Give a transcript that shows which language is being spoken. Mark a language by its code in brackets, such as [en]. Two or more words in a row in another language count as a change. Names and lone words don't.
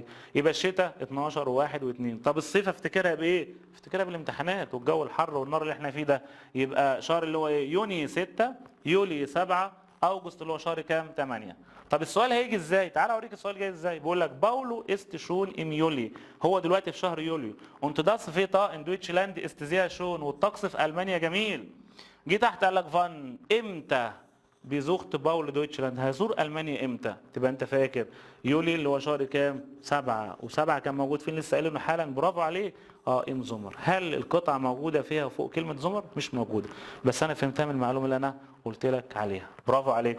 [ar] يبقى الشتاء 12 و1 و2. طب الصيف افتكرها بايه؟ افتكرها بالامتحانات والجو الحر والنار اللي احنا فيه ده. يبقى شهر اللي هو ايه؟ يونيو 6 يوليو 7 اوجست اللي هو شهر كام؟ 8. طب السؤال هيجي ازاي؟ تعال اوريك السؤال جاي ازاي. بيقول لك [de] Paulo ist schon im Juli, [ar] هو دلوقتي في شهر يوليو. [de] und das Wetter in Deutschland ist sehr schön، [ar] والطقس في المانيا جميل. جه تحت قال لك فان امتى [de] besucht Paulo Deutschland? [ar] هيزور المانيا امتى؟ تبقى انت فاكر يولي اللي هو شهر كام؟ 7. و7 كان موجود فين؟ لسه قايلينه حالا، برافو عليك. [de] im Sommer. [ar] هل القطعه موجوده فيها فوق كلمه زمر؟ مش موجوده، بس انا فهمتها من المعلومه اللي انا قلت لك عليها، برافو عليك.